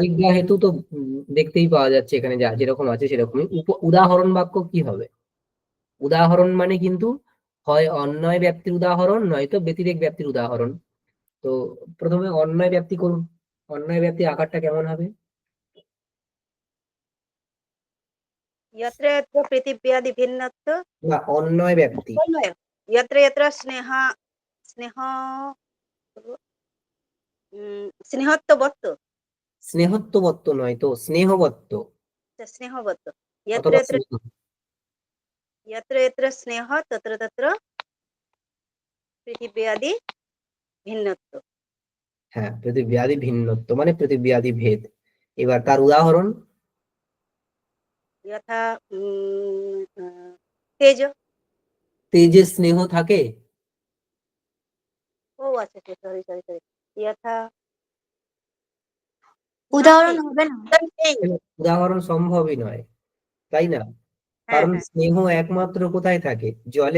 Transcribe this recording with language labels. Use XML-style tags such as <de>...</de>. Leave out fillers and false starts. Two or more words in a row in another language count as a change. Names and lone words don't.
<bn>প্রতিজ্ঞা হেতু তো দেখতেই পাওয়া যাচ্ছে এখানে, যা যেরকম আছে সেরকমই। উদাহরণ বাক্য কি হবে? উদাহরণ মানে কিন্তু হয় অন্যয় ব্যক্তির উদাহরণ, নয়তো ব্যতিরেক ব্যক্তির উদাহরণ। তো প্রথমে অন্যয় ব্যক্তি করুন। অন্যয় ব্যক্তির আকারটা কেমন হবে?</bn> <sa>यत्र यत्र पृथिव्यादि भिन्नत्व</sa> <bn>না, অন্যয় ব্যক্তি।</bn> <sa>यत्र यत्र स्नेह स्नेहत्वबत्त।</sa> <bn>স্নেহত্ববত্ত নয় তো, স্নেহবত্ত</bn> <sa>स्नेहबत्त। यत्र</sa> <bn>অথবা</bn> <sa>यत्र</sa> <bn>স্নেহ।</bn> <sa>यत्र यत्र स्नेह तत्र तत्र पृथिव्यादि भिन्नत्व।</sa> <bn>হ্যাঁ,</bn> <sa>পৃথিব্যাদি ভিন্নত্ব</sa> <bn>মানে পৃথিব্যাদি ভেদ। এবার তার উদাহরণ।</bn> <sa>यथा तेज।</sa> <bn>তেজে স্নেহ থাকে? ও আচ্ছা আচ্ছা,</bn> <en>sorry sorry sorry.</en> <sa>यथा</sa> <bn>উদাহরণ</bn> <sa>नास्ति।</sa> <bn>হবে না। উদাহরণ সম্ভবই নয়, তাই না? হ্যাঁ কারণ হ্যাঁ, স্নেহ একমাত্র কোথায় থাকে? জলে</bn>